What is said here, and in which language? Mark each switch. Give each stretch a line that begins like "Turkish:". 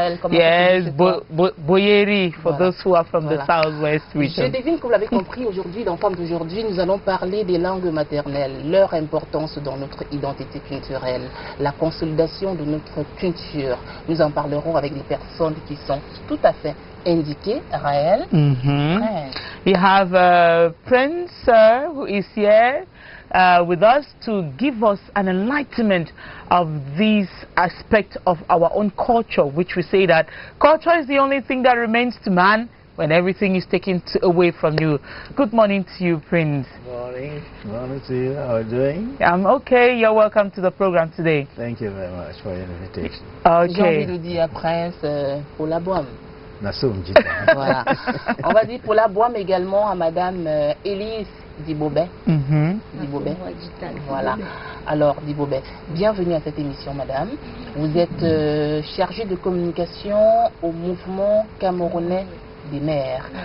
English: Yes, Boyeri, for those who are from the southwest region.
French: Je devine que vous l'avez compris, aujourd'hui, dans Femme d'Aujourd'hui, nous allons parler des langues maternelles, leur importance dans notre identité culturelle, la consolidation de notre culture. Nous en parlerons avec des personnes qui sont tout à fait indiquées, Raël.
English: We have Prince who is here with us to give us an enlightenment of this aspect of our own culture, which we say that culture is the only thing that remains to man when everything is taken away from you. Good morning to you, Prince. Good morning. Good morning to you. How are you doing? I'm okay. You're welcome to the program today. Thank you very much for your invitation. Okay.
French: J'ai envie de dire Prince pour la boîte. Voilà. On va dire pour la boîte également à Madame Élise Dibobet. Dibobet. Voilà. Alors, Dibobet, bienvenue à cette émission, Madame. Vous êtes chargée de communication au mouvement camerounais des mères.